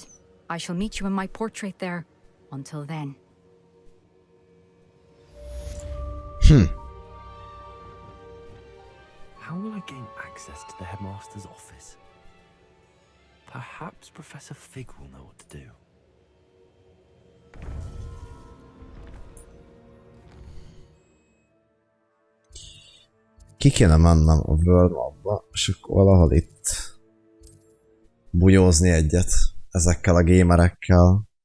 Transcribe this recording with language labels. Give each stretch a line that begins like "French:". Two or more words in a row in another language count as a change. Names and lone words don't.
English: I shall meet you in my portrait there. Until then. How will I gain access to the headmaster's office? Perhaps Professor Fig will know what to do.
Hungarian: Ki kéne mennem a
English: World Mapba,
Hungarian: és akkor valahol itt bunyózni egyet ezekkel a gamerekkel.